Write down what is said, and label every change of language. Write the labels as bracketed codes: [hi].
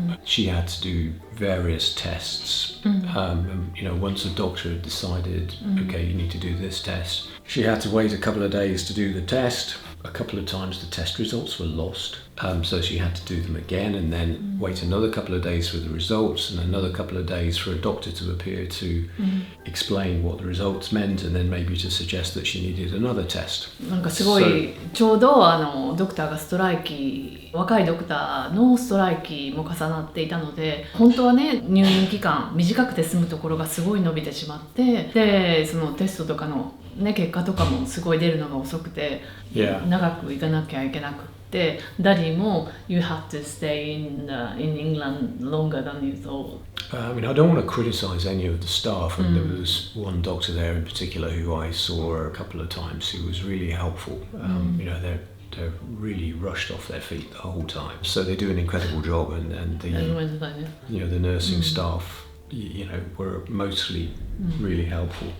[en] She had to do various tests. Once a doctor had decided, okay, you need to do this test, she had to wait a couple of days to do the test. A couple of times the test results were lost, so she had to do them again and then wait another couple of days for the results and another couple of days for a doctor to appear to explain what the results meant and then maybe to suggest that she needed another test. [ja] なんかすごいちょうどドクターがストライキ、若いドクターのストライキも重なっていたので、本当はね入院期間短くて済むところがすごい伸びてしまって、でそのテストとかのね結果とかもすごい出るのが遅くて、長く行かなきゃいけなくて、ダディも [en] You have to stay in England longer than you thought. I mean, I don't want to criticise any of the staff, and there was one doctor there in particular who I saw a couple of times who was really helpful. They're really rushed off their feet the whole time, so they do an incredible job, and the nursing staff were mostly really helpful.